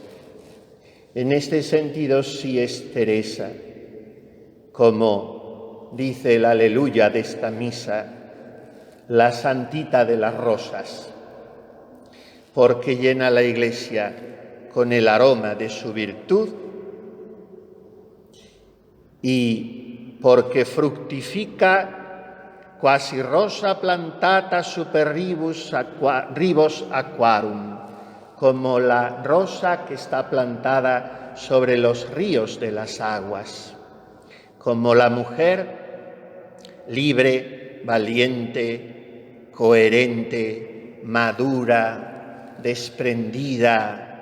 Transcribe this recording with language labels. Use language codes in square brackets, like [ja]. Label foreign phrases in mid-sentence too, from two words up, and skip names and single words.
[es] En este sentido sí es Teresa, como dice el aleluya de esta misa, la santita de las rosas, porque llena la Iglesia con el aroma de su virtud y porque fructifica [la] quasi rosa plantata super ribos aquarum, [es] como la rosa que está plantada sobre los ríos de las aguas, como la mujer libre, valiente, coherente, madura, desprendida,